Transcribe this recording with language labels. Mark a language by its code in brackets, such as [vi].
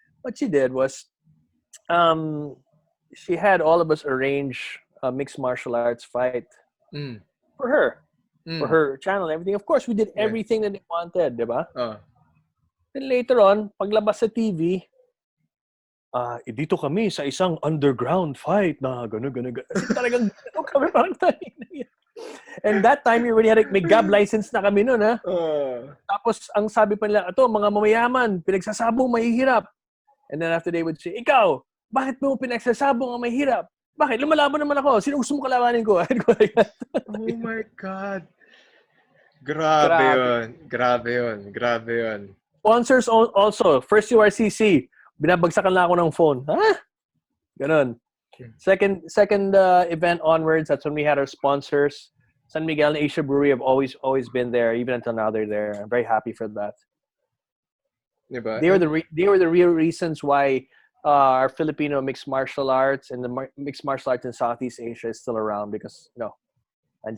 [en] What she did was, she had all of us arrange a mixed martial arts fight for her, for her channel and everything. Of course, we did everything that they wanted, [tl] diba? Then later on, paglabas sa TV, dito kami sa isang underground fight na gano'n. Talagang kami parang tayo. [en] And that time, we already had [tl] may GAB license na kami noon, ha? Tapos, ang sabi pa nila, ito, mga mamayaman, pinagsasabong mahihirap. [en] And then after they would say, [tl] ikaw, bakit mo pinagsasabong ang mahihirap? Bakit? Lumalaban naman ako. Sino gusto mo kalabanin ko? [en] Oh my God. [tl] Grabe yun. [en] Sponsors also. [tl] First URCC, binabagsakan lang ako ng phone. Ha? Ganon. [en] Second event onwards, that's when we had our sponsors. San Miguel and Asia Brewery have always been there, even until now they're there. I'm very happy for that. [tl] Diba? [en] They were the real reasons why our Filipino mixed martial arts and the mixed martial arts in Southeast Asia is still around because [tl] andyan